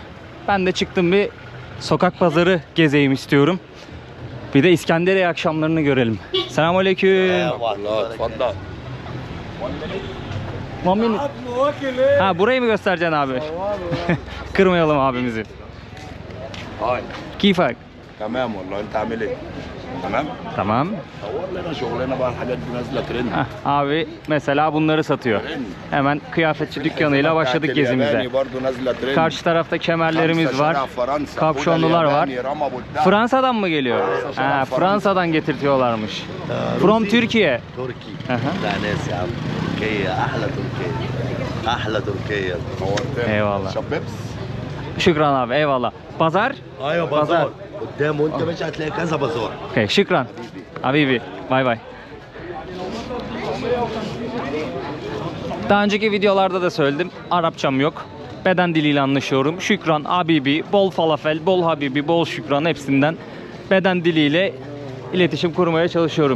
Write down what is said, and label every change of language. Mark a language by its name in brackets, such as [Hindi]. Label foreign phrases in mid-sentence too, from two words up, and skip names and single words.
[Turkish] Ben de çıktım, bir sokak pazarı gezeyim istiyorum. Bir de İskenderiye akşamlarını görelim. Selamünaleyküm. Ha, burayı mı göstereceksin abi? Kırmayalım abimizi. Keyfak. [Arabic] تمام والله انت عامل ايه؟ تمام؟ [Turkish] Tamam. [Arabic] والله شغلنا بقى الحاجات دي نازله ترند. [Turkish] Abi mesela bunları satıyor. Hemen kıyafetçi dükkanıyla başladık gezimize. Karşı tarafta kemerlerimiz var. Kapşonlular var. Fransa'dan mı geliyor? Ha, Fransa'dan getirtiyorlarmış. [English] From Türkiye. [Arabic] تركي لا ناس يا عم تركيا احلى تركيا احلى تركيا [Turkish] Eyvallah. [Arabic] شبابس. [Turkish] Şükran abi, eyvallah. Pazar? [Arabic] ايوه بازار قدام وانت ماشي هتلاقي كذا بازار. [Turkish] Okay, şükran. Habibi. Bay bay. Daha önceki videolarda da söyledim. Arapçam yok. Beden diliyle anlaşıyorum. Şükran, habibi, bol falafel, bol habibi, bol şükran, hepsinden beden diliyle iletişim kurmaya çalışıyorum.